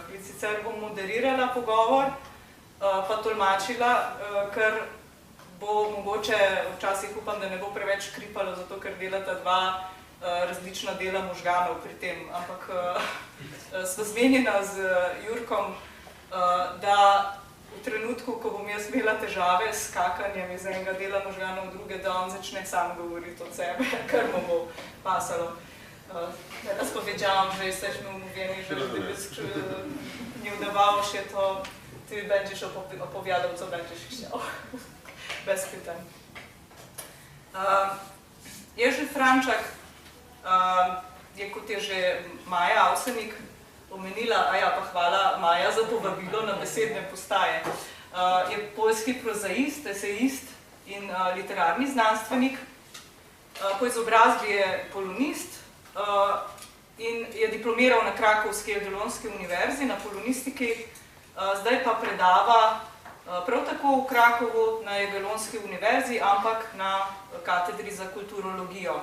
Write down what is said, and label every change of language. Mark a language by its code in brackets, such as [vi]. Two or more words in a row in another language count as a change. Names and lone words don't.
[sl] Sicer bom moderirala pogovor, pa tolmačila, ker bo mogoče, včasih upam, da ne bo preveč škripalo, zato ker delata dva različna dela možganov pri tem. Ampak sva zmenjena z Jurkom, da v trenutku, ko bom jaz imela težave s skakanjem iz enega dela možganov v druge, da on začne sam govoriti od sebe, kar mu bo pasalo. [pl] Teraz powiedziałam, że jesteśmy umówieni, żebyś nie udawało się, to ty będziesz opowiadał, co będziesz chciał. Bez pytań. [sl] Jerzy Frančak je, kot je že Maja Avsenik omenila, pa hvala Maja za povabilo na besedne postaje, je poljski prozaist, esejist in literarni znanstvenik. Po izobrazbi je polonist in je diplomiral na Krakovski Jagiellonski univerzi na polonistiki, zdaj pa predava prav tako v Krakovu na Jagiellonski univerzi, ampak na katedri za kulturologijo.